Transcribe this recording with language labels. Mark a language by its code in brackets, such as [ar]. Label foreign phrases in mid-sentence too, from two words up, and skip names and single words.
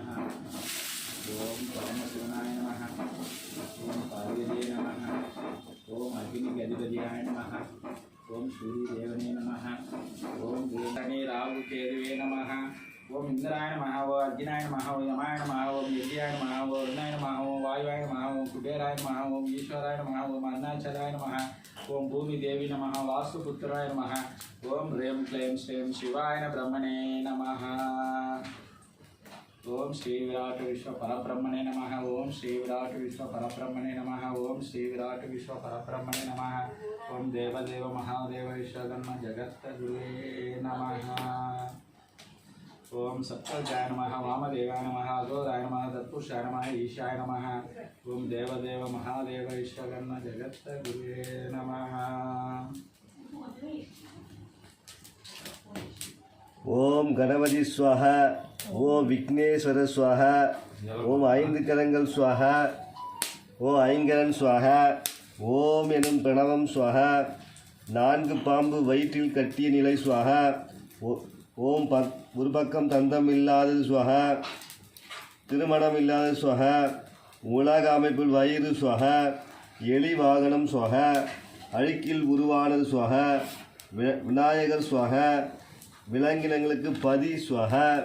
[sa] ओम् परमशिवनाय नमः, ओम् पार्वतिये नमः, ओम् अग्निगतिपतियाय नमः, ओम् सूर्यदेवने नमः, ओम् देवने राहु केतुवे नमः, ओम् इन्द्राय नमः, ओम् अर्जुनाय नमः, ओम् यमाय नमः, ओम् यज्याय नमः, ओम् वरुणाय नमः, ओम् वायुवाय नमः, ओम् कुबेराय नमः, ओम् ईश्वराय नमः, ओम् अरुणाचलाय नमः, ओम् भूमि देवि नमः, वासुपुत्राय नमः, ओम् रेम् क्लीम् श्रीम् शिवाय ब्रह्मणे नमः, ओम् श्री विराट् विश्व परब्रह्मणे नमः, ओम् श्री विराट् विश्व परब्रह्मणे नमः, ओम् श्री विराट् विश्व परब्रह्मणे नमः, ओम् देवदेव महादेव विश्वकर्म जगत् गुरुवे नमः, ओम सत्योजाय नमः, वामदेवाय नमः, अघोराय नमः, तत्पुरुषाय नमः, ईशाय नमः, ओम देवदेव महादेव विश्वकर्म जगत् गुरुवे नमः। ओम गणपति स्वाहा, ओम विघ्नेश्वर स्वाहा, ओम [ta] ஐந்து கரங்கள் [sa] स्वाहा, ஓம் [ta] ஐங்கரன் स्वाहा, ஓம் எனும் பிரணவம் स्वाहा, நான்கு பாம்பு வயிற்றில் கட்டிய நிலை स्वाहा, ஓம் ஒரு பக்கம் தந்தம் இல்லாதது ஸ்வஹா, திருமணம் இல்லாதது ஸ்வஹா, உலக அமைப்பில் வயிறு ஸ்வஹா, எலி வாகனம் ஸ்வஹா, அழுக்கில் உருவானது ஸ்வஹா, விநாயகர் ஸ்வஹா, விலங்கினங்களுக்கு பதி ஸ்வஹா,